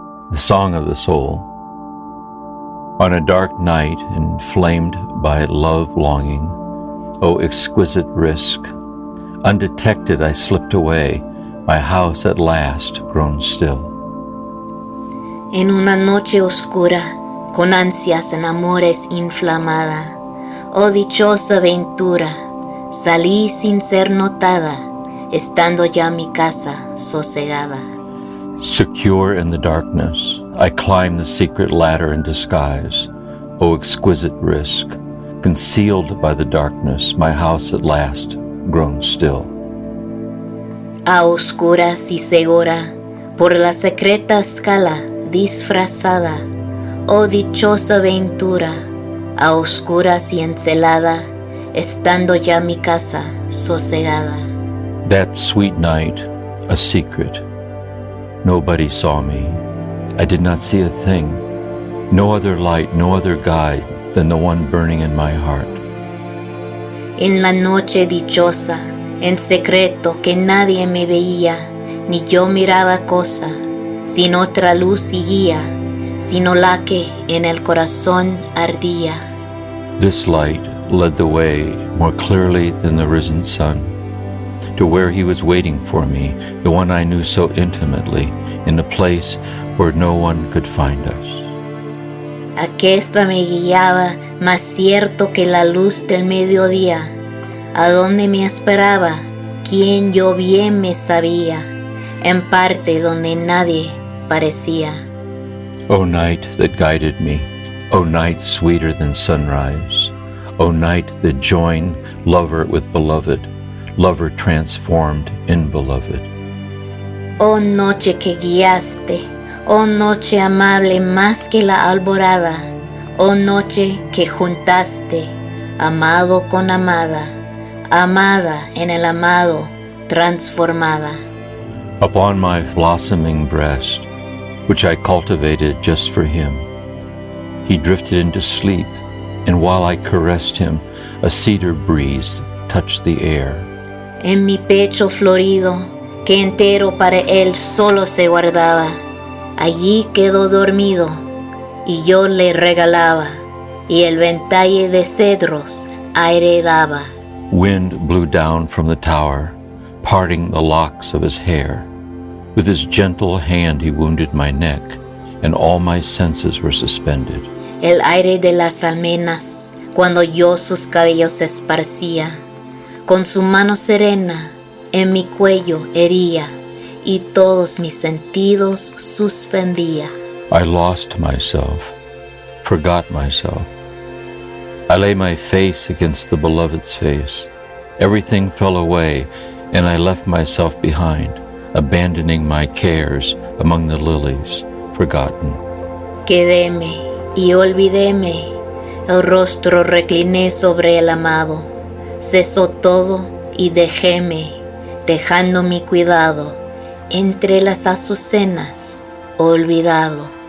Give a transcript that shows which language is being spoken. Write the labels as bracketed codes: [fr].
[en] The Song of the Soul. On a dark night, inflamed by love longing, oh exquisite risk, undetected I slipped away, my house at last grown still. [es] En una noche oscura, con ansias en amores inflamada, oh dichosa ventura, salí sin ser notada, estando ya mi casa sosegada. [en] Secure in the darkness, I climbed the secret ladder in disguise, oh exquisite risk, concealed by the darkness, my house at last grown still. [es] A oscuras y segura, por la secreta escala disfrazada, oh dichosa ventura, a oscuras y encelada, estando ya mi casa sosegada. [en] That sweet night, a secret. Nobody saw me. I did not see a thing. No other light, no other guide than the one burning in my heart. [es] En la noche dichosa, en secreto que nadie me veía, ni yo miraba cosa, sin otra luz y guía, sino la que en el corazón ardía. [en] This light led the way more clearly than the risen sun, to where he was waiting for me, the one I knew so intimately, in a place where no one could find us. [es] Aquesta me guiaba más cierto que la luz del mediodía, a donde me esperaba, quien yo bien me sabía, en parte donde nadie parecía. [en] O night that guided me, O night sweeter than sunrise, O night that joined lover with beloved, lover transformed in beloved. [es] Oh noche que guiaste, oh noche amable más que la alborada, oh noche que juntaste, amado con amada, amada en el amado transformada. [en] Upon my blossoming breast, which I cultivated just for him, he drifted into sleep, and while I caressed him, a cedar breeze touched the air. [es] En mi pecho florido, que entero para él solo se guardaba, allí quedó dormido, y yo le regalaba, y el ventalle de cedros aire daba. [en] Wind blew down from the tower, parting the locks of his hair. With his gentle hand he wounded my neck, and all my senses were suspended. [es] El aire de las almenas, cuando yo sus cabellos esparcía, con su mano serena en mi cuello hería, y todos mis sentidos suspendía. [en] I lost myself, forgot myself. I lay my face against the beloved's face. Everything fell away, and I left myself behind, abandoning my cares among the lilies, forgotten. [es] Quedéme y olvidéme, el rostro recliné sobre el amado, cesó todo y dejéme, dejando mi cuidado entre las azucenas, olvidado.